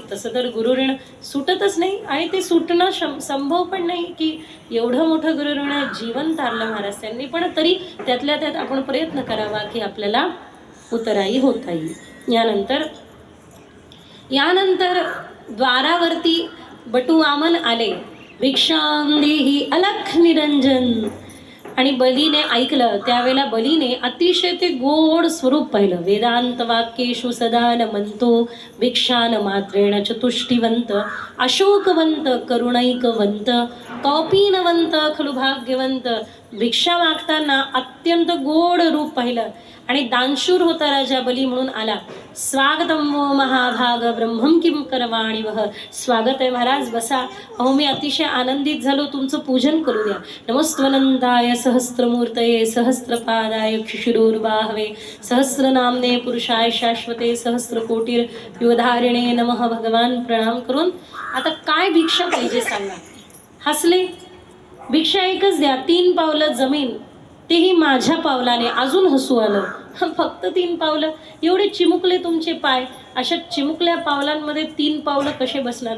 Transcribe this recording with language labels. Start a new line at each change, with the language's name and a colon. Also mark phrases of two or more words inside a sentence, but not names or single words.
Marathi: तसं तर गुरु ऋण सुटतच नाही आणि ते सुटणं संभव पण नाही, की एवढं मोठं गुरु ऋण जीवन तारलं महाराज त्यांनी. पण तरी त्यातल्या त्यात आपण प्रयत्न करावा की आपल्याला उतराई होता येईल. यानंतर द्वारावरती बटू वामन आले.
Sanskrit: भिक्षां देहि अलख निरंजन.
Marathi: आणि बलीने ऐकलं. त्यावेळेला बलीने अतिशय ते गोड स्वरूप पाहिलं.
Sanskrit: वेदांत वाक्येषु सदा न म्हणतो, भिक्षान मात्रेण चतुष्टिवंत, अशोकवंत करुणैकवंत, कौपीनवंत खलु भाग्यवंत.
Marathi: भिक्षा मागताना अत्यंत गोड रूप पाहिलं. आणि दानशूर होता राजा बली, म्हणून आला.
Sanskrit: स्वागतम वो महाभाग ब्रह्मं किं करवाणि वह.
Marathi: स्वागत आहे महाराज, बसा. अहो मी अतिशय आनंदित झालो, तुमचं पूजन करू द्या.
Sanskrit: नमस्त्वनंताय सहस्त्रमूर्तये सहस्त्रपादाय शिशिरोर्बाहवे सहस्रनामने पुरुषाय शाश्वते सहस्रकोटीर युवधारिणे नमः.
Marathi: भगवान प्रणाम करून आता काय भिक्षा पाहिजे सांगा. हसले. भिक्षा एकच द्या, 3 पावलं जमीन, तेही माझ्या पावलाने. अजून हसू आलं. फक्त 3 पावलं? एवढे चिमुकले तुमचे पाय, अशा चिमुकल्या पावलांमध्ये 3 पावलं कसे बसणार?